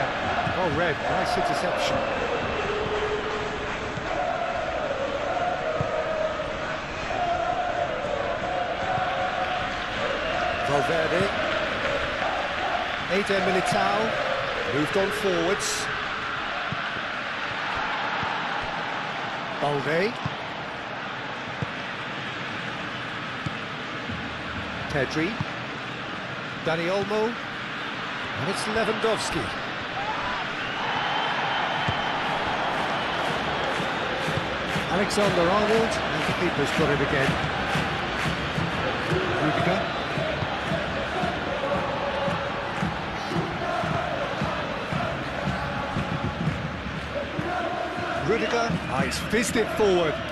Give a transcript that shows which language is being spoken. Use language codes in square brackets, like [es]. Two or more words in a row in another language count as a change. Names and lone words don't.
[en] Oh, Red, nice interception. Valverde. Eder Militao moved on forwards. Balde. Pedri. Dani Olmo. And it's Lewandowski. Alexander-Arnold, and the keeper's got it again. Rudiger. Rudiger, he's fizzed it forward.